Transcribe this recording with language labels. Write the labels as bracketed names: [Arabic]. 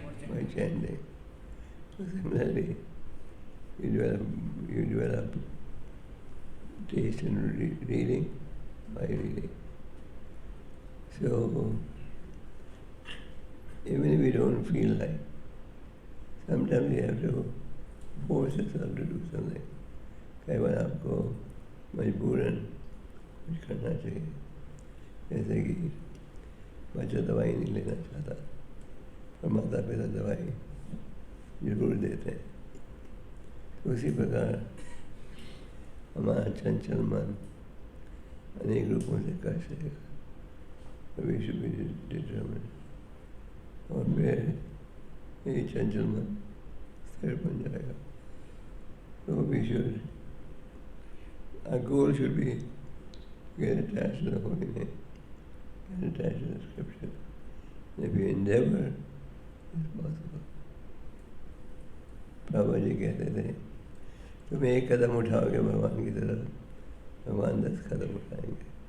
[English] By chanting. So similarly, you develop taste in reading by reading. So even if we don't feel like, sometimes we have to force yourself to do something. [Hindi] कई बार आपको मजबूरन कुछ करना चाहिए. जैसे कि बच्चा दवाई नहीं लेना चाहता और माता पिता दवाई जरूर देते हैं. तो उसी प्रकार हमारा चंचल मन अनेक रूपों से कर सकेगा. [English] We should be determined. [Hindi] और फिर ये चंचल मन स्थिर बन जाएगा. [English] So we should, our goal should be get attached to the holy name, get attached to the scripture. And if you endeavor, it's possible. [Hindi] Prabhupada जी कहते थे, तुम एक कदम उठाओगे भगवान की तरफ, भगवान 10 कदम उठाएंगे.